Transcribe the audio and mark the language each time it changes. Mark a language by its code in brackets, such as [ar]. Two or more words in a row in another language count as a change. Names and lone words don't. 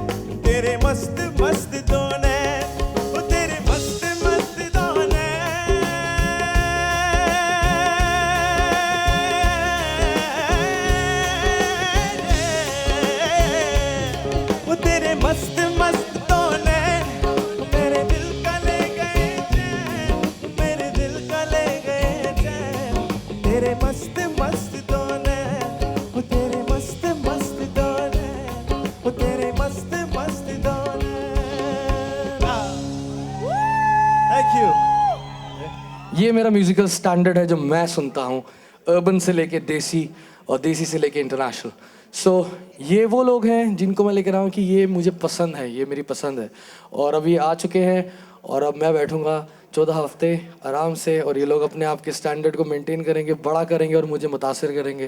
[hi] तेरे मस्त मस्त दो नैन ओ तेरे मस्त मस्त दो नैन ओ तेरे मस्त मस्त दो नैन मेरे दिल का ले गए चैन मेरे दिल का ले गए चैन। तेरे मस्त मस्त दो नैन ओ तेरे मस्त मस्त दो नैन ओ तेरे मस्त मस्त दो नैन। [en] Thank you. [hi] ये मेरा [en] musical standard [hi] है जो मैं सुनता हूँ, अर्बन से लेके देसी और देसी से लेके इंटरनेशनल। सो ये वो लोग हैं जिनको मैं लेकर आया हूँ कि ये मुझे पसंद है, ये मेरी पसंद है। और अभी आ चुके हैं और अब मैं बैठूंगा 14 हफ्ते आराम से और ये लोग अपने आप के स्टैंडर्ड को मेंटेन करेंगे, बड़ा करेंगे और मुझे मुतासिर करेंगे।